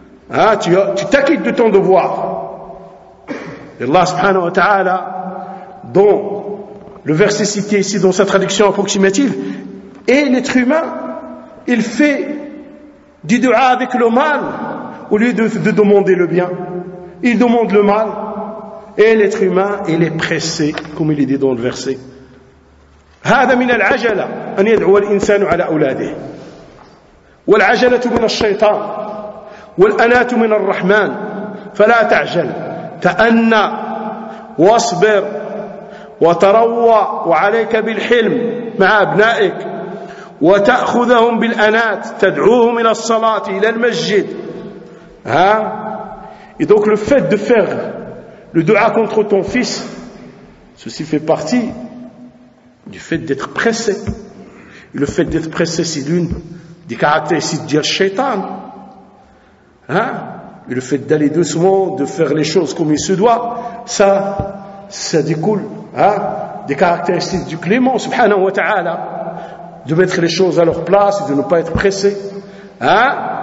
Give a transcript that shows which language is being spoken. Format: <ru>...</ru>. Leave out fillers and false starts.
<fr>Hein, tu t'acquittes de ton devoir. Et Allah subhanahu wa ta'ala, dont le verset cité ici dans sa traduction approximative, et l'être humain, il fait du dua avec le mal, au lieu de demander le bien. Il demande le mal, et l'être humain, il est pressé, comme il est dit dans le verset.</fr> <ar>هذا من العجلة أن يدعو الإنسان على أولاده والعجلة من الشيطان والأناة من الرحمن فلا تعجل تأنى واصبر وتروى وعليك بالحلم مع أبنائك وتأخذهم بالأناة تدعوهم إلى الصلاة إلى المسجد</ar> <fr>ها et donc le fait de faire le dua contre ton fils, ceci fait partie du fait d'être pressé. Le fait d'être pressé, c'est l'une des caractéristiques du shaitan. Hein? Et le fait d'aller doucement, de faire les choses comme il se doit, ça découle, hein, des caractéristiques du clément, subhanahu wa ta'ala, de mettre les choses à leur place, de ne pas être pressé. Hein?</fr>